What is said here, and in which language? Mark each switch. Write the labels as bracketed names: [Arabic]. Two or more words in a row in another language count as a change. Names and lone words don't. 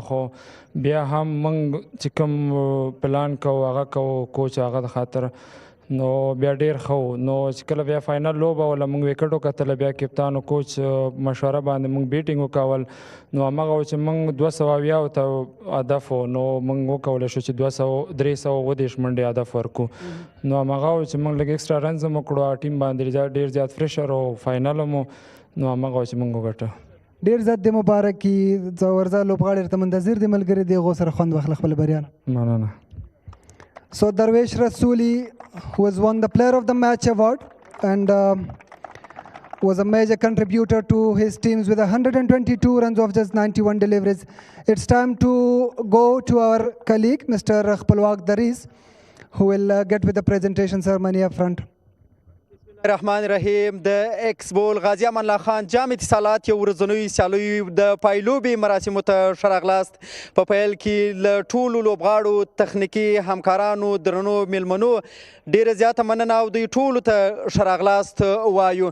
[Pashto] خو بیا هم موږ چې کوم پلان کوو هغه کوو کوچ هغه د خاطر نو بیا ډېر ښه نو چې کله بیا فاینل لوبه وله موږ وکټ وکتله بیا کپتان او کوچ مشوره باندې موږ بیټینګ وکول نو همغه و چې موږ 280 ته هدف نو موږ وکولی شو چې 330 منډې هدف ورکو نو همغه و چې موږ لږ [English] extra runs [Pashto] هم وکړو ټیم باندې ډېر زیات فریشر او فاینل مو نو همغه و چې موږ وګټه. ډېر زیات د مبارکي ورځه لوبغاړي ته منتظر دي ملګري د هغو سره خوند واخله خپل بریا نه. مننه. [English] So Dervesh Rasuli, who has won the Player of the Match award and was a major contributor to his teams with 122 runs off just 91 deliveries. It's time to go to our colleague, Mr. Khalwag Daris, who will get with the presentation ceremony up front. [Arabic] الرحمن الرحیم [Pashto] د ایکس بول غازی امان الله خان جام اتصالات یو ورځنیو سیالیو د پایلوبې مراسمو ته ښه راغلاست. په پیل کې له ټولو لوبغاړو تخنیکي همکارانو درنو میلمنو ډیره زیاته مننه او دوی ټولو ته ښه راغلاست وایو.